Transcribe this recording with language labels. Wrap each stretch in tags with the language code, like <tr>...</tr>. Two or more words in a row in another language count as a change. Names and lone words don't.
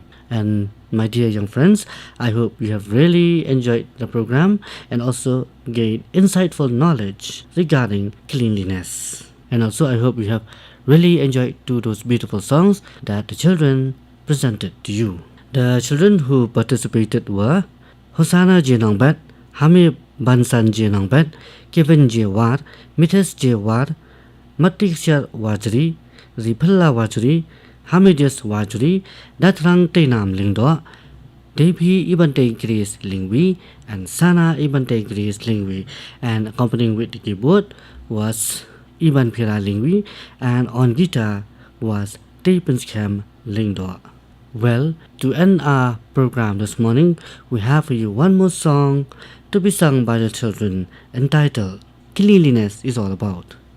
<en>And my dear young friends, I hope you have really enjoyed the program and also gained insightful knowledge regarding cleanliness. And also I hope you have really enjoyed those beautiful songs that the children presented to you. The children who participated were Hosanna J. Nongbet, Hamid Bansan J. Nongbet, Kevin J. War, Mrs. J. War, Matikshar Warjri, Ripalla Warjri, Hamidus Warjri, Datrang Tainam Lingdo, Devi Ibante Grace Lyngwi, and Sana Ibante Grace Lyngwi. And accompanying with the keyboard was Iban Pira Lyngwi, and on guitar was Tapenskam Lingdo. Well, to end our program this morning, we have for you one more song to be sung by the children entitled Cleanliness is All About.</en>